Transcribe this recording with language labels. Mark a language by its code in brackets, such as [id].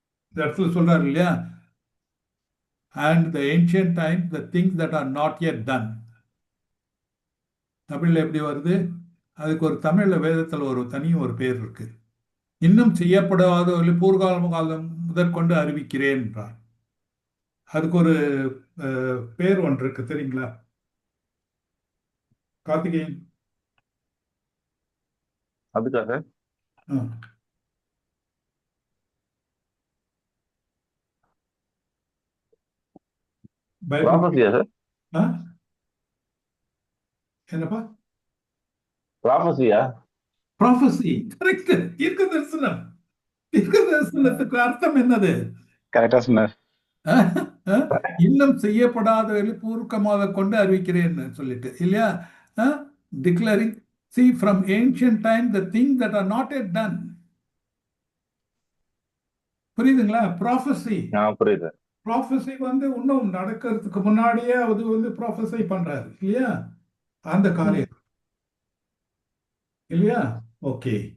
[ta] இந்த இடத்துல சொல்றாரு இல்லையா, [en] and the ancient times the things that are not yet done. [ta] தமிழ்ல எப்படி வருது? அதுக்கு ஒரு தமிழ்ல வேதத்துல ஒரு ஒரு பேர் இருக்கு. இன்னும் செய்யப்படாத காலம் முதற்கொண்டு அறிவிக்கிறேன் என்றார். அதுக்கு ஒரு பேர் ஒன்று இருக்கு, தெரியுங்களா? கார்த்திகேயன், அதுக்காக ப்ராஃபஸியா சார்? என்னப்பா? ப்ராஃபஸியா? Prophecy, correct. தீர்க்கதரிசனம். தீர்க்கதரிசனத்துக்கு அர்த்தம் என்னது? கரெக்டா சொன்னார். இன்னும் செய்யப்படாத பூர்க்கமாக கொண்டு அறிவிக்கிறேன்னு சொல்லிட்டு இல்லையா? [en] Declaring, see from ancient time the things that are not yet done. [ta] புரியுதுங்களா? ப்ராஃபஸி. புரியுது. ப்ராஃபஸி வந்து இன்னும் நடக்கிறதுக்கு முன்னாடியே அது வந்து ப்ராஃபஸை பண்றாரு இல்லையா? அந்த காரியம் இல்லையா? ஓகே.